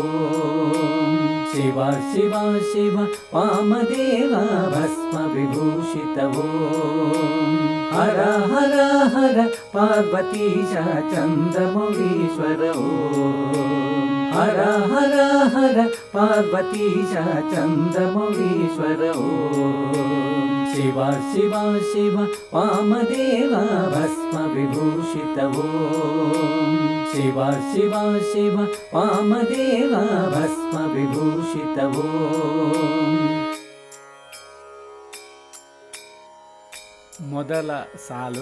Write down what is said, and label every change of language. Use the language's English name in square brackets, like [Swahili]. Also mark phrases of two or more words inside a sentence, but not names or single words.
[Sanskrit] ಶಿವ ಶಿವ ಶಿವ ವಾಮದೇವ ಭಸ್ಮ ವಿಭೂಷಿತವೋ. ಹರ ಹರ ಹರ ಪಾರ್ವತೀಶ ಚಂದ್ರಮೌಳೀಶ್ವರ ಓಂ. ಹರ ಹರ ಹರ ಪಾರ್ವತೀಶ ಚಂದ್ರಮೌಳೀಶ್ವರ ಓಂ. ಶಿವ ಶಿವ ಶಿವ ವಾಮದೇವ ಭಸ್ಮ ವಿಭೂಷಿತವೋ. ಶಿವ ಶಿವ ಶಿವ ವಾಮದೇವ ಭಸ್ಮ ವಿಭೂಷಿತವೋ. [Kannada] ಮೊದಲ ಸಾಲು